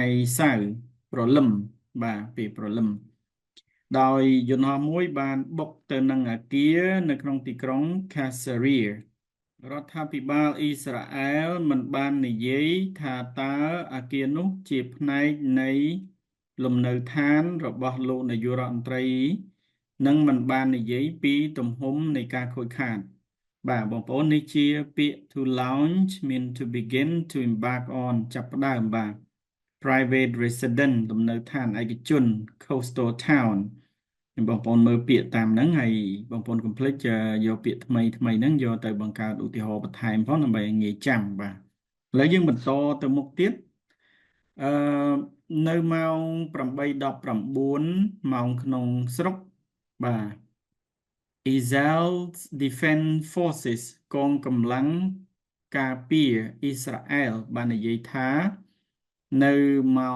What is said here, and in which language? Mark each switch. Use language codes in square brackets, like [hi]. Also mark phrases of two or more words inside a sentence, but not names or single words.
[km] សៅរ៍ព្រលឹមបាទពេលព្រលឹមដោយយន្តហោះមួយបានបុកទៅនឹងអគារនៅក្នុងទីក្រុង Caesarea រដ្ឋាភិបាលអ៊ីស្រាអែ លមិនបាននិយាយថាតើអគារនោះជាផ្នែកនៃលំនៅឋានរបស់លោកនាយករដ្ឋមន្ត្រីនិង មិនបាននិយាយពីទំហំនៃការខូចខាតបាទបងប្អូននេះជាពាក្យ [en] to launch mean to begin to embark on [km] ចាប់ផ្ដើមបាទ [en] private residence [km] លំនៅឋានឯកជន [en] coastal town [km] បងប្អូនមើលពាក្យតាមហ្នឹងហើយបងប្អូនកុំភ្លេចយកពាក្យថ្មីហ្នឹងយកទៅបង្កើតឧទាហរណ៍បន្ថែមផងដើម្បីងាយចាំបាទឥឡូវយើងបន្តទៅមុខទៀត នៅម៉ោង 8:19 ម៉ោងក្នុងស្រុកបាទ Israel's Defense Forces កងកម្លាំងការពារអ៊ីស្រាអែលបាននិយាយថានៅម៉ោ